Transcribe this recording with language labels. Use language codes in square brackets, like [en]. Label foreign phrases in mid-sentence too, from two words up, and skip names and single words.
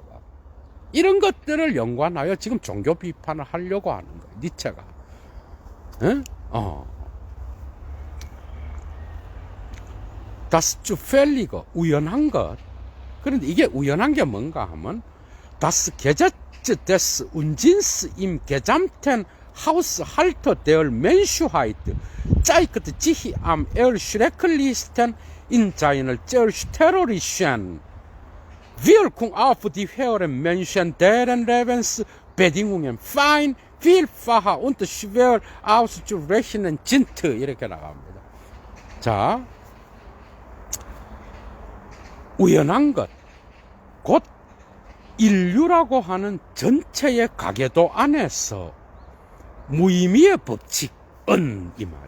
[ko] 이런 것들을 연관하여 지금 종교 비판을 하려고 하는 거야, 니체가. [de] Das Zufällige, [ko] 우연한 것. 그런데 이게 우연한 게 뭔가 하면 [de] Das Gesetz des Unsinns im gesamten Haushalt der Menschheit zeigt sich am erschrecklichsten in seiner zerstörerischen Wirkung auf die höheren Menschen, deren Lebensbedingungen fein, vielfach und schwer auszurechnen sind. [ko] 이렇게 나갑니다. 자, 우연한 것, 곧 인류라고 하는 전체의 가계도 안에서 무의미의 법칙은 이 말.